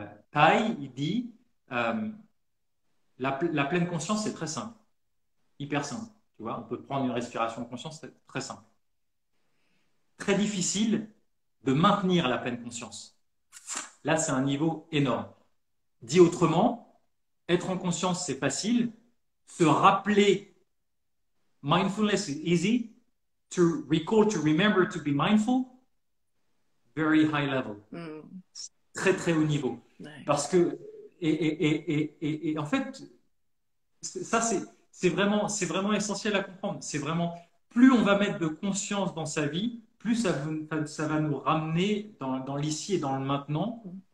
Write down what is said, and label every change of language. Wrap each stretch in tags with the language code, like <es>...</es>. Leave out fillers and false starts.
<fr>Thai, il dit, la pleine conscience, c'est très simple, hyper simple. Tu vois, on peut prendre une respiration de conscience, c'est très simple. Très difficile de maintenir la pleine conscience. Là, c'est un niveau énorme. Dit autrement, être en conscience, c'est facile. Se rappeler,</fr> <en>mindfulness is easy. To recall, to remember, to be mindful, very high level.</en> <fr>Très, très haut niveau. Ouais. Parce que, et en fait, ça, c'est vraiment essentiel à comprendre. C'est vraiment, plus on va mettre de conscience dans sa vie, plus ça va nous ramener dans l'ici et dans le maintenant.</fr>